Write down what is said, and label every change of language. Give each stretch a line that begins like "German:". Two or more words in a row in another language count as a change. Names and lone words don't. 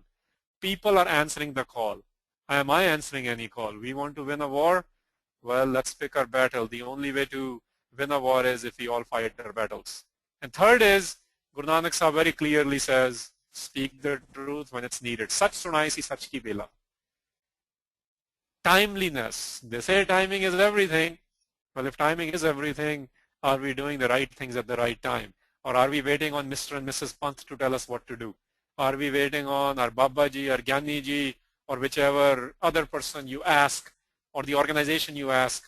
English: People are answering the call. Am I answering any call? We want to win a war? Well, let's pick our battle. The only way to win a war is if we all fight our battles. And third is, Guru Nanak Sahib very clearly says, speak the truth when it's needed.
Punjabi: ਸਚ ਸੁਣਾਈ ਸੀ ਸਚ ਕੀ ਬੇਲਾ.
English: Timeliness. They say timing is everything. Well, if timing is everything, are we doing the right things at the right time? Or are we waiting on Mr. and Mrs. Pant to tell us what to do? Are we waiting on our Babaji or Gyaniji or whichever other person you ask or the organization you ask?